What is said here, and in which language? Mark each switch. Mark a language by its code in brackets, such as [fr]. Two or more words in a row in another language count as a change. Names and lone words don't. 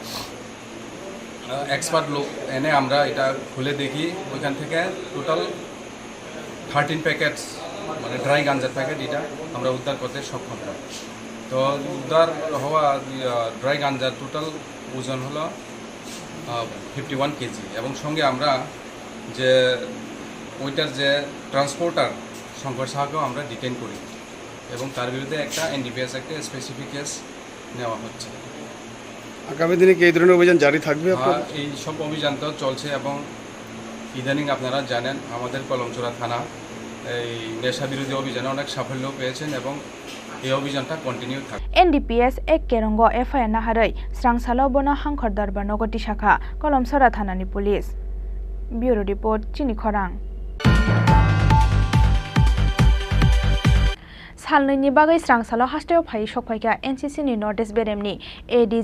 [bn] এক্সপার্ট লোক এনে আমরা এটা খুলে দেখি ওইখান থেকে টোটাল 13 প্যাকেটস মানে ড্রাই গাঞ্জার প্যাকেট এটা আমরা উদ্ধার করতে সক্ষম হই তো উদ্ধার হওয়া ড্রাই গাঞ্জার টোটাল ওজন হলো 51 কেজি এবং সঙ্গে আমরা যে ওইটার যে ট্রান্সপোর্টার শঙ্কর সাহাকেও আমরা ডিটেন করি এবং তার বিরুদ্ধে একটা এনডিপিএস একটা [en] specific case [bn] নেওয়া হচ্ছে আগামী দিনে কি এই ধরনের অভিযান জারি থাকবে এই সব অভিযান তো চলছে এবং ইদানিং আপনারা জানেন আমাদের কলমচোরা থানা এই নেশা বিরোধী অভিযানে অনেক সাফল্য পেয়েছেন এবং এই অভিযানটা কন্টিনিউ থাকবে [trp] NDPS ek kerongo FIR naharai Srangsalo bono hangkhor darbar nogoti shakha Kolomsora thanani police [en] Bureau report [trp] Chini Khorang Salnini bagai Srangsalo hasteo phai sokphaika NCC ni notice beremni ADG